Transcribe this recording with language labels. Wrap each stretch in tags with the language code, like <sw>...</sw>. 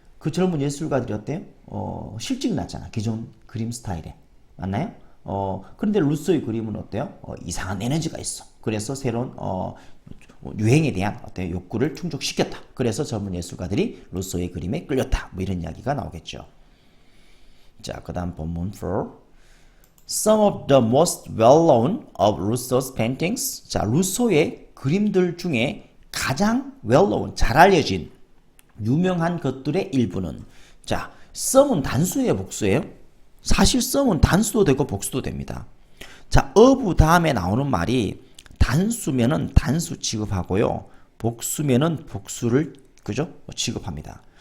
<ko>그 젊은 예술가들이 어때요? 실증이 났잖아. 기존 그림 스타일에. 맞나요? 그런데 루소의 그림은 어때요? 이상한 에너지가 있어. 그래서 새로운 유행에 대한 어떤 욕구를 충족시켰다. 그래서 젊은 예술가들이 루소의 그림에 끌렸다. 뭐 이런 이야기가 나오겠죠. 자, 그 다음 본문 4.</ko> <en>Some of the most well-known of Rousseau's paintings.</en> <ko>자, 루소의 그림들 중에 가장 well-known, 잘 알려진 유명한 것들의 일부는, 자, some은 단수예요, 복수예요? 사실 some은 단수도 되고 복수도 됩니다. 자, of 다음에 나오는 말이 단수면은 단수 취급하고요, 복수면은 복수를, 그죠? 취급합니다.</ko>